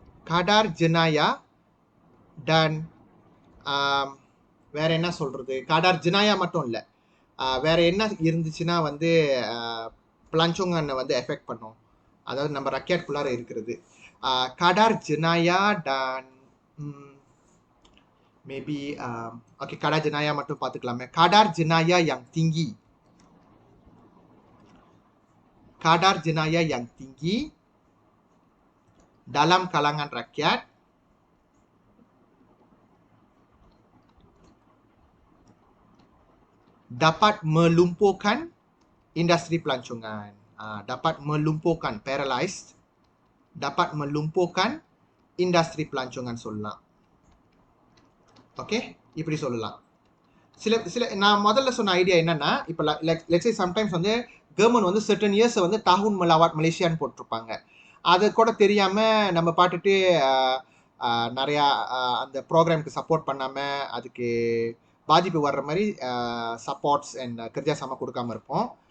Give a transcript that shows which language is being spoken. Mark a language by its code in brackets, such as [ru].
[ms] kadar jenayah dan [ta] வேற என்ன சொல்றது, kadar jenayah மட்டும் இல்லை, வேற என்ன இருந்துச்சுன்னா வந்து pelancongan வந்து எஃபெக்ட் பண்ணும், அதாவது நம்ம ரக்கெட்குள்ளார இருக்கிறது. [ms] kadar jenayah dan [en] maybe okay, [ms] kadar jenayah [ta] மட்டும் பார்த்துக்கலாமே. [ms] kadar jenayah yang tinggi, kadar jenayah yang tinggi dalam kalangan rakyat dapat melumpuhkan industri pelancongan. Dapat melumpuhkan, paralyzed, dapat melumpuhkan industri pelancongan சொல்லலாம். [ta] Okay, இப்படி சொல்லலாம். சில நான் முதல்ல சொன்ன ஐடியா என்னன்னா, இப்போ [en] let's say sometimes [ta] வந்து கவர்மெண்ட் வந்து சர்டன் இயர்ஸை வந்து தாஹூன் மலாவாட் மலேசியான்னு போட்டிருப்பாங்க. அது கூட தெரியாமல் நம்ம பாட்டுட்டு நிறையா அந்த ப்ரோக்ராமுக்கு சப்போர்ட் பண்ணாமல் அதுக்கு பாதிப்பு வர்ற மாதிரி சப்போர்ட்ஸ் அண்ட் கர்ஜாசாம கொடுக்காம இருப்போம்.